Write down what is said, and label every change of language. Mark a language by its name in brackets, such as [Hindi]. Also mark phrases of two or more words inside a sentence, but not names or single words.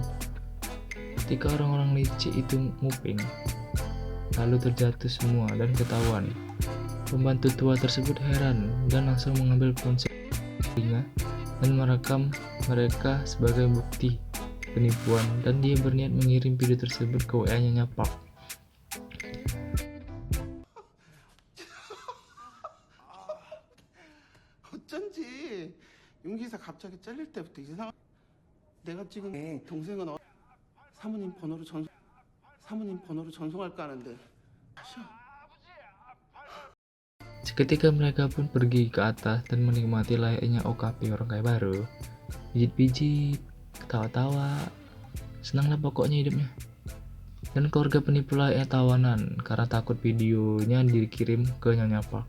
[Indonesian] Ketika orang-orang licik itu nguping, lalu terjatuh semua dan ketahuan. Pembantu tua tersebut heran dan langsung mengambil ponselnya dan merekam mereka sebagai bukti penipuan, dan dia berniat mengirim video tersebut ke WA-nya Park. [Korean] 어쩐지 윤기사 갑자기 잘릴 때부터 이상. 내가 지금 동생은 사모님 번호로 전송할까 하는데. [Indonesian] Seketika mereka pun pergi ke atas dan menikmati layaknya OKP orang kaya baru. Pijit-pijit, ketawa-tawa, senanglah pokoknya hidupnya. Dan keluarga penipu layaknya tawanan karena takut videonya dikirim ke Nyonya Park.